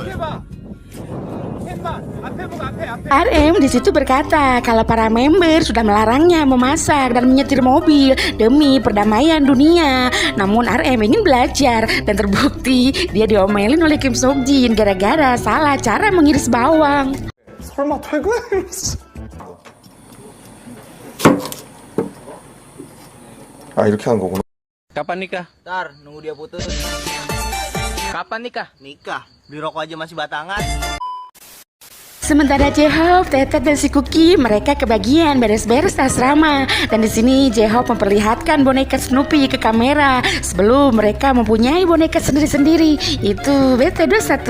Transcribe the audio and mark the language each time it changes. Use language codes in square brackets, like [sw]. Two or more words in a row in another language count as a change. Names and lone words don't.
[id] RM di situ berkata kalau para member sudah melarangnya memasak dan menyetir mobil demi perdamaian dunia. Namun RM ingin belajar dan terbukti dia diomelin oleh Kim Seokjin gara-gara salah cara mengiris bawang. [ko] 설마 퇴근했어? 아 이렇게 하는 거구나. [id] Kapan nikah? Ntar, nunggu dia putus. Kapan nikah? Nikah, beli rokok aja masih batangan. Sementara J-Hope, Tetet dan si Cookie mereka kebagian beres-beres asrama. Dan di sini J-Hope memperlihatkan boneka Snoopy ke kamera sebelum mereka mempunyai boneka sendiri-sendiri, itu BT21.